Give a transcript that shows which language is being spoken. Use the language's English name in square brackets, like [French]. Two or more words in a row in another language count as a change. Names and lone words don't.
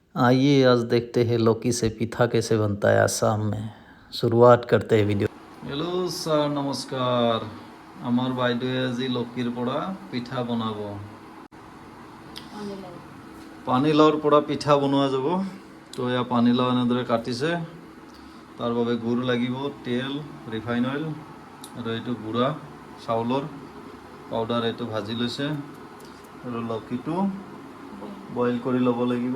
[Hindi] आइए आज देखते हैं लौकी से पिठा कैसे बनता है आसाम में। शुरुआत करते हैं वीडियो। [English] hello sir [Hindi] नमस्कार। [Assamese] आमार বাইদেৱে আজি লকিৰ পৰা পিঠা বনাব। পানীলাওৰ পৰা পিঠা বনোৱা যাব। তো এয়া পানীলাও এনেদৰে কাটিছে। তাৰ বাবে গুড় লাগিব, তেল, [English] refine oil [Assamese] আৰু এইটো গুড়া চাউলৰ পাউডাৰ এইটো ভাজি লৈছে আৰু লকিটো বইল কৰি ল'ব লাগিব।